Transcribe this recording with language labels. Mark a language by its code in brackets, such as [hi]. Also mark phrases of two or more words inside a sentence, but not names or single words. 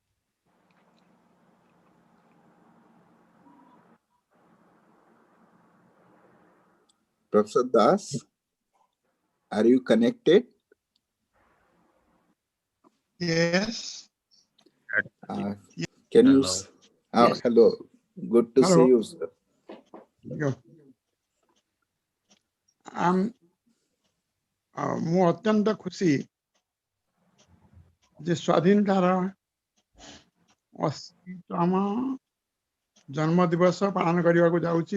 [en] Professor Das, are you connected? Yes. Can you? Hello. Yes. Hello. Good to see you, sir. [or] ମୁଁ ଅତ୍ୟନ୍ତ ଖୁସି ଯେ ସ୍ୱାଧୀନତାର 80ତମ ଜନ୍ମ ଦିବସ ପାଳନ କରିବାକୁ ଯାଉଛି।